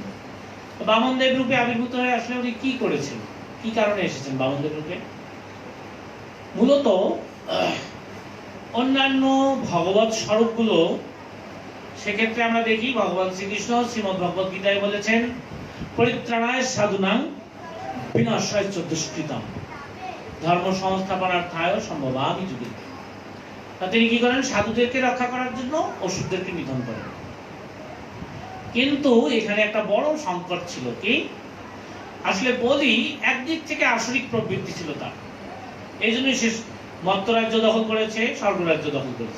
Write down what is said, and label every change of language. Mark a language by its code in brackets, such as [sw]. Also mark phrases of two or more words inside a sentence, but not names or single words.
[bn] বামনদেব রূপে আবির্ভূত হয়ে আসলে উনি কি করেছেন, কি কারণে এসেছেন বামনদেব রূপে? মূলত অন্যান্য ভগবত স্বরূপগুলো, সেক্ষেত্রে আমরা দেখি ভগবান শ্রীকৃষ্ণ শ্রীমদ্ ভগবত গীতায় বলেছেন, [sa] পরিত্রাণায় সাধুনাং বিনাশায় চ দুষ্কৃতাম ধর্ম সংস্থাপনার্থায় সম্ভবামি যুগে। [bn] তিনি কি করেন? সাধুদেরকে রক্ষা করার জন্য অসুরদেরকে নিধন করেন। কিন্তু এখানে একটা বড় সংকট ছিল কি, আসলে বলি একদিক থেকে আসরিক প্রবৃত্তি ছিল তার, এই জন্যই সে মর্তরাজ্য দখল করেছে, স্বর্গরাজ্য দখল করেছে।